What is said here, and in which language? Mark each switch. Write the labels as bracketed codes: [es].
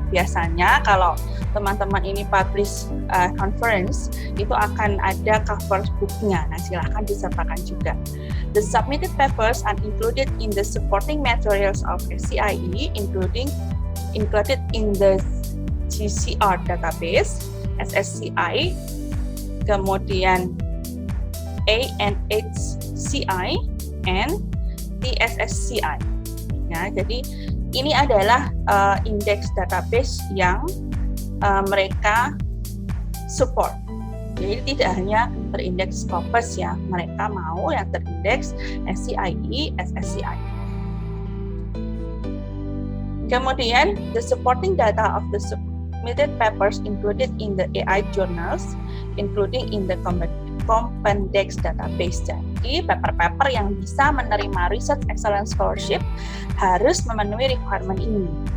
[id] Biasanya kalau teman-teman ini publish conference, itu akan ada cover booknya. Nah, silahkan disertakan juga. [en] The submitted papers are included in the supporting materials of SCIE, included in the GCR database, SSCI, [id] kemudian [en] ANHCI, and TSSCI. [id] Ya, jadi ini adalah indeks database yang mereka support. Jadi tidak hanya terindeks Scopus ya, mereka mau yang terindeks SCIE, SSCI. Kemudian, [en] the supporting data of the submitted papers included in the AI journals, including in the Compendex database. [id] Jadi, paper-paper yang bisa menerima Research Excellence Scholarship harus memenuhi requirement ini.